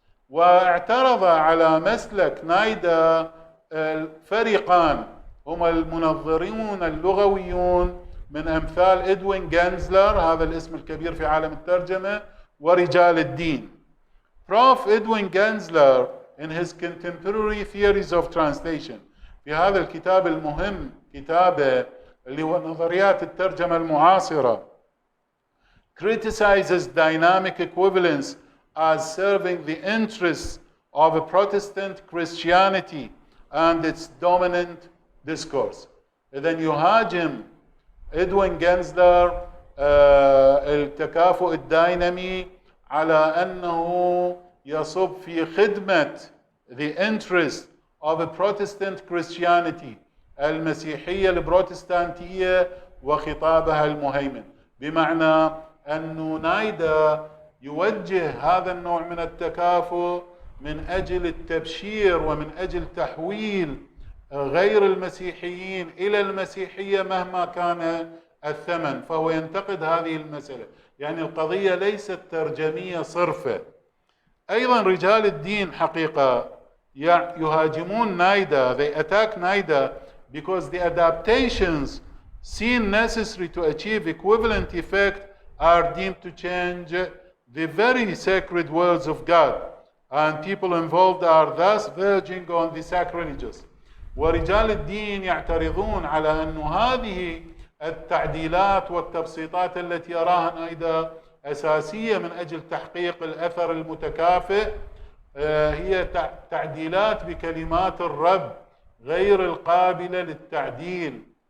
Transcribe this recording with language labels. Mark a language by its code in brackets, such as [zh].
[ar] واعترض على مسلك نايدا الفريقان هما المنظرون اللغويون من أمثال إدوين جانزلر, هذا الاسم الكبير في عالم الترجمة, ورجال الدين. [en] Prof. Edwin Gansler in his Contemporary Theories of Translation, [ar] في هذا الكتاب المهم كتابه اللي هو نظريات الترجمة المعاصرة, [en] criticizes dynamic equivalence as serving the interests of a Protestant Christianity and its dominant discourse. [ar] إذن يهاجم إدوين جانزلر التكافؤ الدينامي على أنه يصب في خدمة [en] the interest of a Protestant Christianity, [ar] المسيحية البروتستانتية وخطابها المهيمن. بمعنى أنه نايدا يوجه هذا النوع من التكافؤ من أجل التبشير ومن أجل تحويل غير المسيحيين إلى المسيحية مهما كان الثمن. فهو ينتقد هذه المسألة، يعني القضية ليست ترجمية صرفة. أيضا رجال الدين حقيقة يهاجمون نايدا, [en] they attack Naida because the adaptations seen necessary to achieve equivalent effect are deemed to change the very sacred words of God, and people involved are thus verging on the sacrilegious. [ar] ورجال الدين يعترضون على أن هذه التعديلات والتبسيطات التي يراها نايدا أساسية من أجل تحقيق الأثر المتكافئ هي تعديلات بكلمات الرب غير القابلة للتعديل.